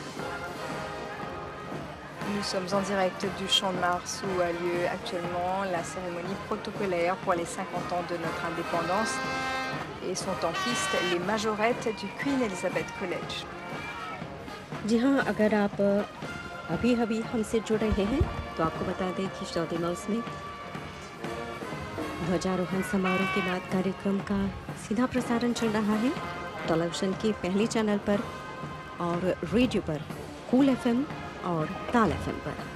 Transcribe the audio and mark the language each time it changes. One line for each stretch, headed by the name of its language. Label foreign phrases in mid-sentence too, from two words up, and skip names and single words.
French: Nous sommes en direct du Champ de Mars où a lieu actuellement la cérémonie protocolaire pour les 50 ans de notre indépendance et sont en piste les majorettes du Queen Elizabeth College.
Hindi: जी हाँ, अगर आप अभी हमसे जुड़ रहे हैं तो आपको बता दें कि शादी मौस में ध्वजारोहण समारोह के बाद कार्यक्रम का सीधा प्रसारण चल रहा है टेलीविजन के पहले चैनल पर और रेडियो पर कूल एफएम और ताल एफएम पर।